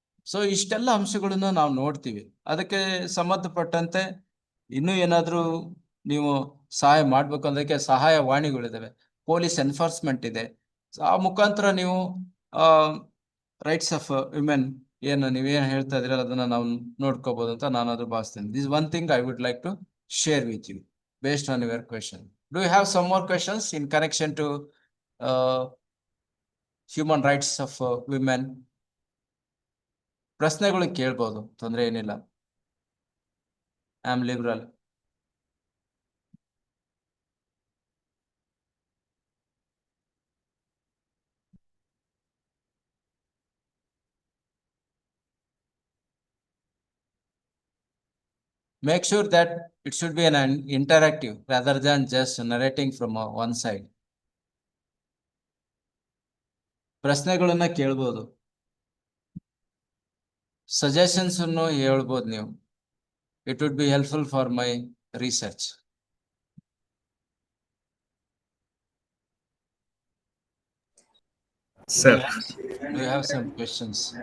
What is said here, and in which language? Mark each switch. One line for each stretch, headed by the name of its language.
Kannada: So ಇಷ್ಟೆಲ್ಲ ಅಂಶಗಳನ್ನ ನಾವು ನೋಡ್ತೀವಿ. ಅದಕ್ಕೆ ಸಂಬಂಧಪಟ್ಟಂತೆ ಇನ್ನೂ ಏನಾದ್ರೂ ನೀವು ಸಹಾಯ ಮಾಡ್ಬೇಕು ಅದಕ್ಕೆ ಸಹಾಯವಾಣಿಗಳಿದಾವೆ, ಪೊಲೀಸ್ ಎನ್ಫೋರ್ಸ್ಮೆಂಟ್ ಇದೆ. ಆ ಮುಖಾಂತರ ನೀವು
English: rights of women
Kannada: ಏನು ನೀವೇನು ಹೇಳ್ತಾ ಇದ್ರಲ್ಲ ಅದನ್ನ ನಾವು ನೋಡ್ಕೋಬಹುದು ಅಂತ ನಾನು ಅದು ಭಾವಿಸ್ತೇನೆ.
English: This one thing I would like to share with you based on your question. Do you have some more questions in connection to human rights of women?
Kannada: ಪ್ರಶ್ನೆಗಳು ಕೇಳ್ಬೋದು, ತೊಂದರೆ ಏನಿಲ್ಲ.
English: I am liberal. Make sure that it should be an interactive rather than just narrating from one side.
Kannada: ಪ್ರಶ್ನೆಗಳನ್ನ ಕೇಳ್ಬೋದು, suggestions ಅನ್ನು ಹೇಳ್ಬೋದು ನೀವು.
English: It would be helpful for my research. Sir, do you have some questions?